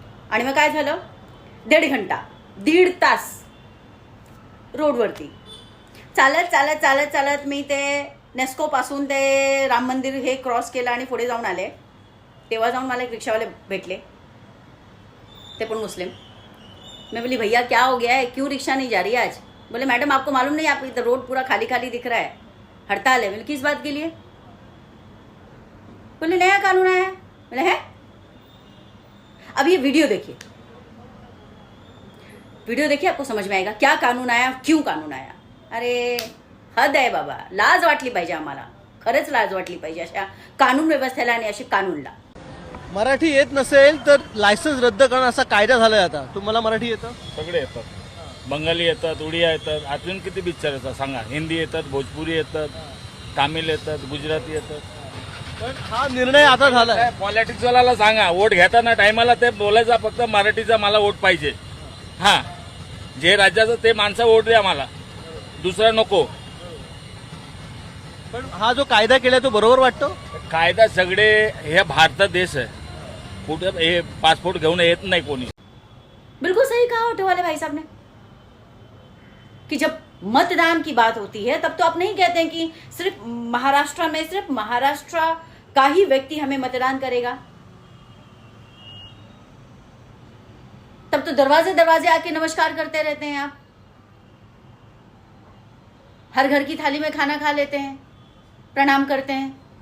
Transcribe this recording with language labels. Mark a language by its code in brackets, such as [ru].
[mr] आणि मग काय झालं, 1.5 तास रोडवरती चालत मी ते नेस्कोपासून ते राम मंदिर हे क्रॉस केलं आणि पुढे जाऊन आले. तेव्हा जाऊन मला एक रिक्षावाले भेटले, ते पण मुस्लिम. [hi] मैं बोली भैया क्या हो गया है, क्यों रिक्शा नहीं जा रही आज? बोले मैडम आपको मालूम नहीं, आप इधर रोड पूरा खाली खाली दिख रहा है, हड़ताल है. बोले किस बात के लिए? बोले नया कानून आया है. बोले है? अब ये वीडियो देखिए, आपको समझ में आएगा क्या कानून आया, क्यों कानून आया. [mr] अरे हद आहे बाबा, लाज वाटली पाहिजे आम्हाला, खरंच लाज वाटली पाहिजे अशा कानून व्यवस्थेला आणि अशा कानूनला. मराठी येत नसेल तर लायसन्स रद्द करणं असा कायदा झालाय आता. तुम्हाला मराठी येतं? सगळे येतात, बंगाली येतात, उडिया येतात, अजून किती पिक्चर येतात सांगा. हिंदी येतात, भोजपुरी येतात, तामिळ येतात, गुजराती येतात. पण हा निर्णय आता झालाय. पॉलिटिक्सवाल्याला सांगा, वोट घेताना टायमाला ते बोलायचा फक्त मराठीचा मला वोट पाहिजे. हा, जे राज्याचं ते माणसं वोट द्या मला, दुसरा नको. पण हा जो कायदा केलाय तो बरोबर वाटतो? कायदा सगळे, हे भारत देश आहे, कुठे हे पासपोर्ट घेऊन येत नाही कोणी. [hi] बिल्कुल सही कहा ऑटो वाले भाई साहब ने कि जब मतदान की बात होती है तब तो आप नहीं कहते हैं कि सिर्फ महाराष्ट्र का ही व्यक्ति हमें मतदान करेगा. तब तो दरवाजे आके नमस्कार करते रहते हैं आप, हर घर की थाली में खाना खा लेते हैं, प्रणाम करते हैं.